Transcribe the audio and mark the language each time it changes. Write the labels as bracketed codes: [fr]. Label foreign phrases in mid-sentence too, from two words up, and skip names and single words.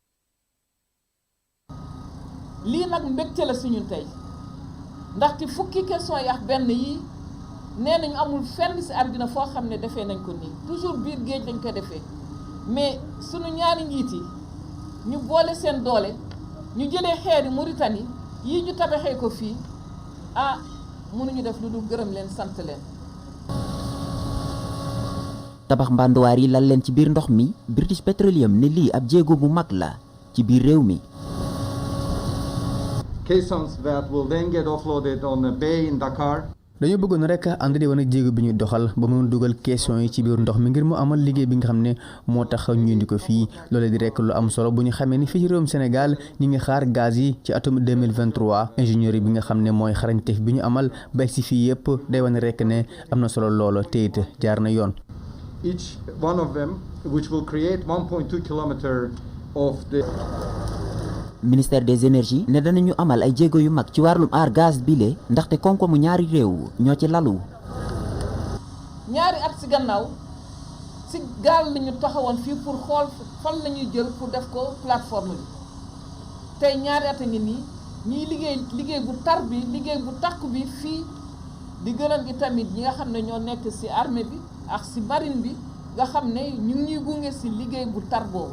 [wo] lii nag mbégte la suñu tey ndaxte fukki question yi ak benn yi nee nañu amul fenn ci àddina foo xam ne defee nañ ko nii toujours biir géej lañ ko defee mais suñu ñaari njiit yi ñu boole seen doole ñu jëlee xeeri Mauritanie yii ñu tabaxee ko fii mënuñu def lu dul gërëm leen sant leen. tabax mbanduwaar yi lal leen ci biir ndox mi British Petroleum ne lii ab jéego bu mag la ci biir réew mi. [en] Caissons that will then get offloaded on a bay in Dakar. [wo] dañoo bëggoon rek ànd di wane ak jéego bi ñu doxal ba mën dugal question yi ci biir ndox mi ngir mu amal liggéey bi nga xam ne moo tax ñu indi ko fii loolee di rek lu am solo bu ñu xamee ni fii ci réewum Sénégal ñi ngi xaar gaz yi ci atum 2023 ingénieur bi nga xam ne mooy xarañteef bi ñu amal ba si fii yëpp day wane rek ne am na solo loolo te it jaar na yoon. [en] Each one of them which will create 1.2 kilometer of the [fr] ministère des énergies [wo] ne danañu amal ay jéego yu mag ci wàllum aar gaz bile ndaxte koom-koomu ñaari réew ñoo ci lalu. ñaari at ci gannaaw ci gaal lañu taxawoon fii pour xool fan lañuy jël pour def ko plateforme bi tey ñaari at a ngi nii ñuy liggéey bu tar bi liggéey bu takku bi fii di gërëm itamit ñi nga xam ne ñoo nekk ci armée bi ak ci marine bi nga xam ne ñu ngi ñuy gunge ci liggéey bu tar boobu.